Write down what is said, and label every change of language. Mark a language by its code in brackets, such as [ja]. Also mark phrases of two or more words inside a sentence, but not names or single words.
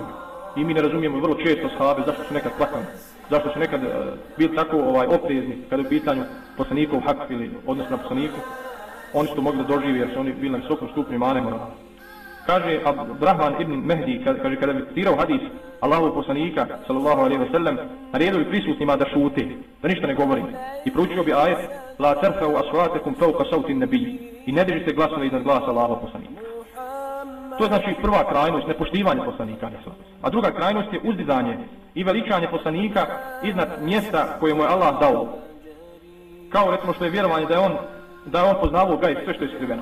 [bs] I mi ne razumijemo vrlo često sahabe zašto su nekad plakali, zašto su nekad bili tako oprezni kada je u pitanju poslanikov hak ili odnos na poslaniku. Oni su to mogli da doživi jer su oni bili na visokom stupnju imana i morala. Kaže Abdurrahman ibn Mehdi, kaže kada bi citirao hadis Allahovog poslanika [ar] صلى الله عليه وسلم, [bs] naredio bi prisutnima da šute, da ništa ne govori, i proučio bi ajet [ar] لا ترفعوا أصواتكم فوق صوت النبي, [bs] i ne dižite glasove iznad glasa Allahovog poslanika. To je znači prva krajnost, nepoštivanje poslanika. A druga krajnost je uzdizanje i veličanje poslanika iznad mjesta koje mu je Allah dao. Kao recimo što je vjerovanje da je on poznavao gajb, sve što je skriveno.